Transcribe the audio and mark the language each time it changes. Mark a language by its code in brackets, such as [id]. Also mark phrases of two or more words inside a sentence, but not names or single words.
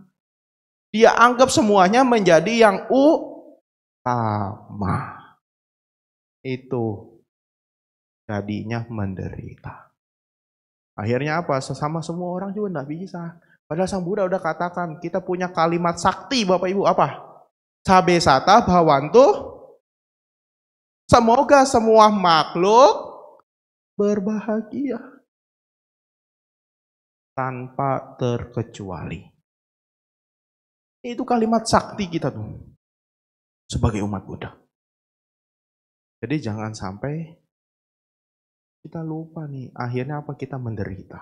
[id] Dia anggap semuanya menjadi yang utama. Itu jadinya menderita. Akhirnya apa? Sesama semua orang juga tidak bisa. Padahal Sang Buddha udah katakan, kita punya kalimat sakti Bapak Ibu apa? [pi] Sabe sata bhavantu. [id] Semoga semua makhluk berbahagia tanpa terkecuali. Itu kalimat sakti kita tuh sebagai umat Buddha. Jadi jangan sampai kita lupa nih, akhirnya apa, kita menderita.